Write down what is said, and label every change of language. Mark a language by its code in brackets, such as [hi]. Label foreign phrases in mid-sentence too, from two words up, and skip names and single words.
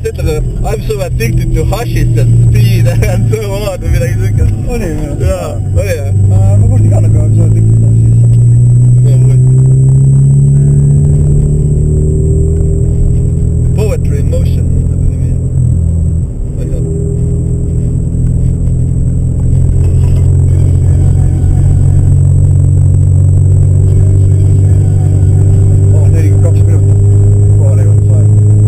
[en] I'm so addicted to hashish and speed and so on [et] või midagi sükest. Oli või? Jaa, oli jah. Ma kuulsin ka nagu sa tükid on siis. No võit. Poetry in Motion on selle nimi. Oh, 42 minutit. Kohale jõudnud aeg.